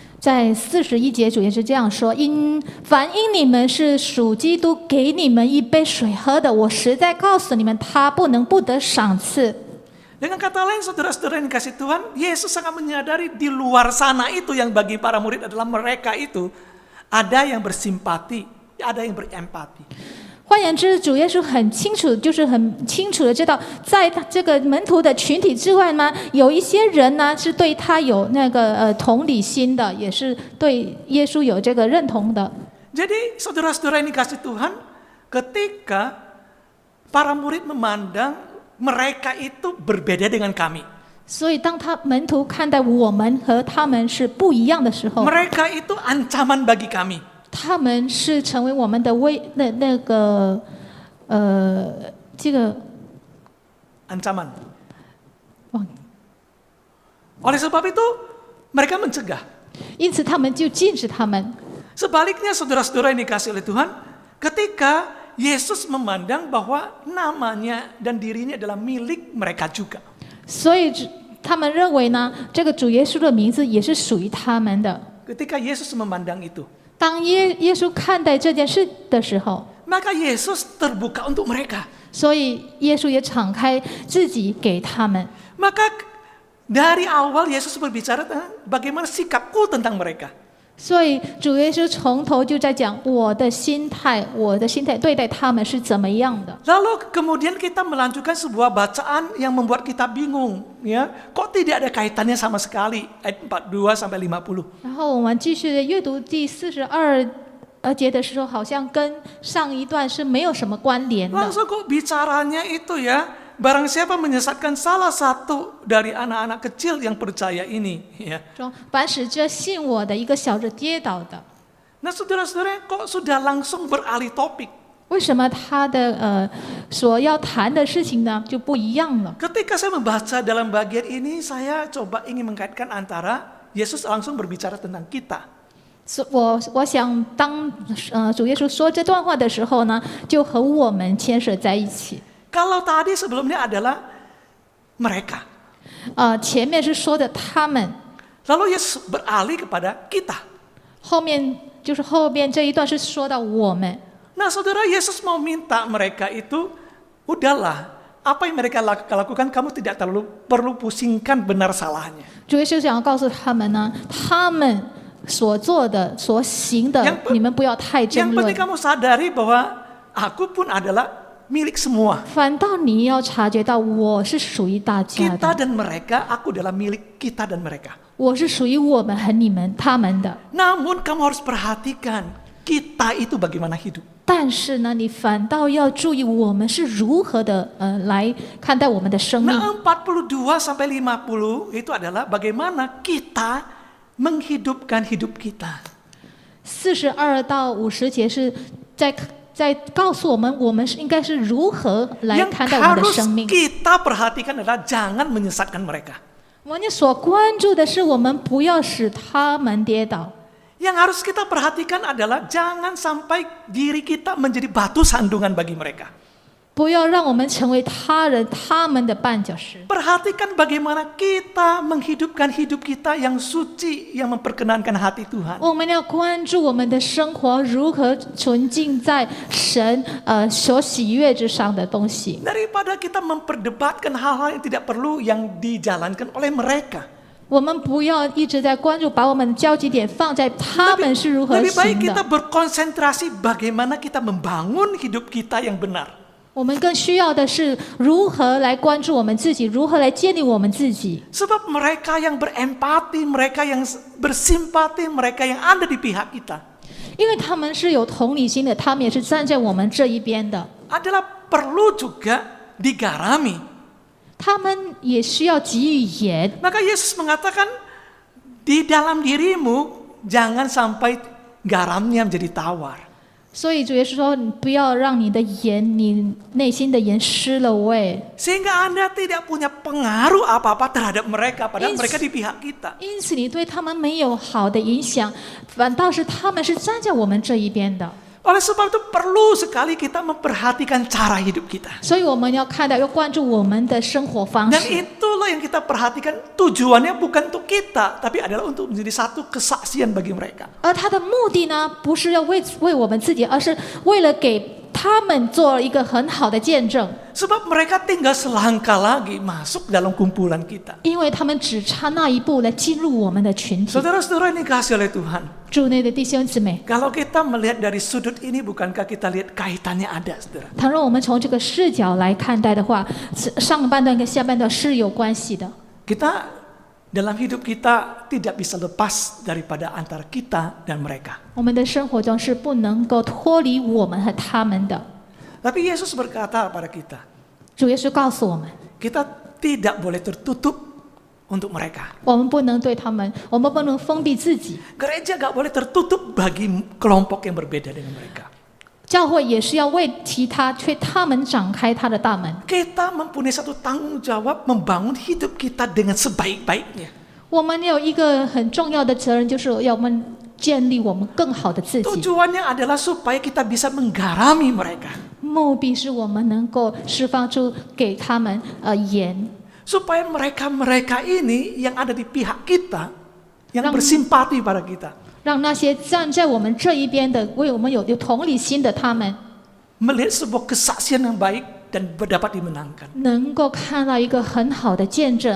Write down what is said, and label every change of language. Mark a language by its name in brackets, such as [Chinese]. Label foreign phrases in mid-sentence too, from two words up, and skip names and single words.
[Chinese] 在41节，主耶稣这样说：“凡因你们是属基督，给你们一杯水喝的，我实在告诉你们，他不能不得赏赐。” [Indonesian] Dengan kata lain, saudara-saudara yang dikasih Tuhan, Yesus sangat menyadari di luar sana itu yang bagi para murid adalah mereka itu ada yang bersimpati, ada yang berempati. [Chinese] 换言之，主耶稣很清楚，就是很清楚的知道，在他这个门徒的群体之外呢，有一些人呢是对他有那个同理心的，也是对耶稣有这个认同的。 [Indonesian] Jadi saudara-saudara yang dikasih Tuhan, ketika para murid memandang mereka itu berbeda dengan kami. [Chinese] 所以，当门徒看待我们和他们是不一样的时候， [Indonesian] Mereka itu ancaman bagi kami. [Chinese] 他们是成为我们的这个 [Indonesian] Ancaman. [Chinese] 忘， [Indonesian] Oleh sebab itu, mereka mencegah. [Chinese] 因此他们就禁止他们。 [Indonesian] Sebaliknya saudara-saudara yang dikasih oleh Tuhan, ketika Yesus memandang bahwa namanya dan dirinya adalah milik mereka juga. [Chinese] 所以他们认为呢，这个主耶稣的名字也是属于他们的。 [Indonesian] Ketika Yesus memandang itu, [Chinese] 当耶稣看待这件事的时候， [Indonesian] maka Yesus terbuka untuk mereka. [Chinese] 所以耶稣也敞开自己给他们。 [Indonesian] Maka dari awal Yesus berbicara tentang bagaimana sikapku tentang mereka. [Chinese] 所以主耶稣从头就在讲我的心态对待他们是怎么样的。 [Indonesian] Lalu kemudian kita melanjutkan sebuah bacaan yang membuat kita bingung, ya. Kok tidak ada kaitannya sama sekali ayat 42 sampai 50. [Chinese] 然后我们继续的阅读第42节的时候，好像跟上一段是没有什么关联的。 [Indonesian] Langsung kok bicaranya itu ya, barang siapa menyesatkan salah satu dari anak-anak kecil yang percaya ini, ya. [Chinese] 说凡使这信我的一个小子跌倒的， [Indonesian] Nah saudara-saudara kok sudah langsung beralih topik. [Chinese] 为什么他的所要谈的事情呢就不一样了？ [Indonesian] Ketika saya membaca dalam bagian ini, saya coba ingin mengkaitkan antara Yesus langsung berbicara tentang kita. [Chinese] 我想当主耶稣说这段话的时候呢，就和我们牵涉在一起。 [Indonesian] Kalau tadi sebelumnya adalah mereka. [Chinese] 前面是说的他们， [Indonesian] Lalu Yesus beralih kepada kita. [Chinese] 后面这一段是说到我们。 [Indonesian] Nah saudara, Yesus mau minta mereka itu, udahlah, apa yang mereka lakukan kamu tidak terlalu perlu pusingkan benar salahnya. [Chinese] 主耶稣想要告诉他们呢，他们所做的、所行的，你们不要太争 [Indonesian] Yang [Chinese] 论 [Indonesian] penting。kamu sadari bahwa aku pun adalah milik semua. [Chinese] 反倒你要察觉到，我是属于大家 [Indonesian] Kita [Chinese] 的， [Indonesian] dan mereka, aku adalah milik kita dan mereka. [Chinese] 我是属于我们和你们、他们的。 [Indonesian] Namun kamu harus perhatikan, kita itu bagaimana hidup. [Chinese] 但是呢，你反倒要注意我们是如何的来看待我们的生命。 [Indonesian] Nah 42 sampai 50 itu adalah bagaimana kita menghidupkan hidup kita. [Chinese] 42 到50节是在告诉我们是应该是如何来 [Indonesian] Yang [Chinese] 看待我们的 [Indonesian] harus [Chinese] 生命。 [Indonesian] kita perhatikan adalah jangan menyesatkan mereka. [Chinese] 我们所关注的是，我们不要使他们跌倒。 [Indonesian] Yang harus kita perhatikan adalah jangan sampai diri kita menjadi batu sandungan bagi mereka. [Chinese] 不要让我们成为他们的绊脚石。 [Indonesian] Perhatikan bagaimana kita menghidupkan hidup kita yang suci, yang memperkenankan hati Tuhan. [Chinese] 我们要关注我们的生活如何纯净在神所喜悦之上的东西， [Indonesian] Daripada kita memperdebatkan hal-hal yang tidak perlu yang dijalankan oleh mereka. [Chinese] 我们不要一直在关注，把我们的焦点放在他们是如何 [Indonesian] Lebih baik [Chinese] 行 [Indonesian] kita [Chinese] 的。 [Indonesian] berkonsentrasi bagaimana kita membangun hidup kita yang benar. [Chinese] 我们更需要的是如何来关注我们自己，如何来建立我们自己。 [Indonesian] Sebab mereka yang berempati, mereka yang bersimpati, mereka yang ada di pihak kita, [Chinese] 因为他们是有同理心的，他们也是站在我们这一边的， [Indonesian] adalah perlu juga digarami. [Chinese] 他们也需要给予盐。 [Indonesian] Maka Yesus mengatakan, di dalam dirimu jangan sampai garamnya menjadi tawar. [Chinese] 所以主耶稣说：“你不要让你的盐，你内心的盐失了味。 [Indonesian] Sehingga Anda tidak punya pengaruh apa-apa terhadap mereka, padahal Yes. mereka di pihak kita. [Chinese] 因此，你对他们没有好的影响，反倒是他们是站在我们这一边的。 [Indonesian] Oleh sebab itu perlu sekali kita memperhatikan cara hidup kita. [Chinese] 所以我们要看到，要关注我们的生活方 [Indonesian] Dan [Chinese] 式。 [Indonesian] itulah yang kita perhatikan, tujuannya bukan untuk kita, tapi adalah untuk menjadi satu kesaksian bagi mereka. [Chinese] 而他的目的呢，不是要为我们自己，而是为了给他们做了一个很好的见证， [Indonesian] Sebab mereka tinggal selangkah lagi masuk dalam kumpulan kita. [Chinese] 因为他们只差那一步来进入我们的群体。 [Indonesian] Saudara-saudara ini kasih oleh Tuhan. [Chinese] 主内的弟兄姊妹， [Indonesian] Kalau kita melihat dari sudut ini, bukankah kita lihat kaitannya ada, saudara? [Chinese] 倘若我们从这个视角来看待的话，上半段跟下半段是有关系的。 [Indonesian] Kita dalam hidup kita tidak bisa lepas daripada antara kita dan mereka. [Chinese] 我们的生活中是不能够脱离我们和他们的。 [Indonesian] Tapi Yesus berkata kepada kita, [Chinese] 主耶稣告诉我们， [Indonesian] kita tidak boleh tertutup untuk mereka. [Chinese] 我们不能对他们，我们不能封闭自己。 [Indonesian] Gereja gak boleh tertutup bagi kelompok yang berbeda dengan mereka. [Chinese] 教会也是要为他们展开他的大门。 [Indonesian] Kita mempunyai satu tanggung jawab membangun hidup kita dengan sebaik-baiknya. [Chinese] 我们有一个很重要的责任，就是要我们建立我们更好的自己。 [Indonesian] Tujuannya adalah supaya kita bisa menggarami mereka. [Chinese] 目的是我们能够释放出给他们盐， [Indonesian] Supaya mereka-mereka ini yang ada di pihak kita, yang Rang- bersimpati pada kita, [Chinese] 让那些站在我们这一边的，为我们有同理心的他们， [Indonesian] melihat sebuah kesaksian yang baik dan dapat dimenangkan. [Chinese] 能够看到一个很好的见证。